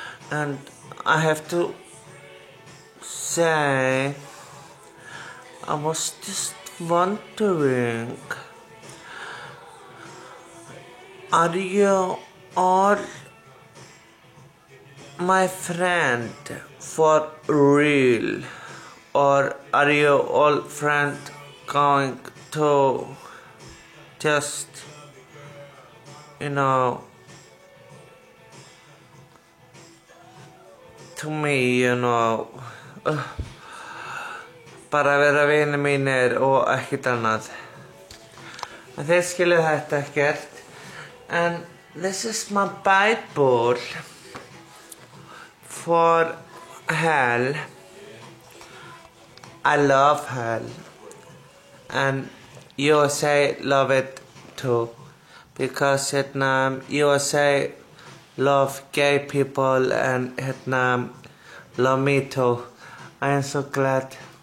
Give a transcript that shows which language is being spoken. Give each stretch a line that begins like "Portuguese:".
English: And I have to say, I was just wondering, are you all my friend for real, or are you all friend going to just, to me,
Icelandic: bara vera vinir mínir og ekkert annað. En þið skiljið þetta ekkert.
English: And this is my Bible for hell. I love hell. And USA love it too. Because USA love gay people and love me too. I am so glad.